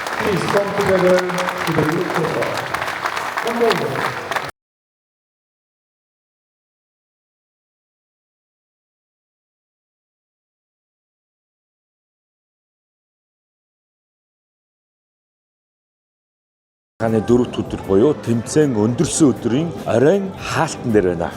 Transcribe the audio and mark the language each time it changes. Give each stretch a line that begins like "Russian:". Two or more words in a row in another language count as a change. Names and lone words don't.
English: Please come together to the youth football. Come over.
Mongolian: Ханы 4 өдөр буюу тэмцээн өндөрсөн өдрийн оройн хаалтан дээр байна.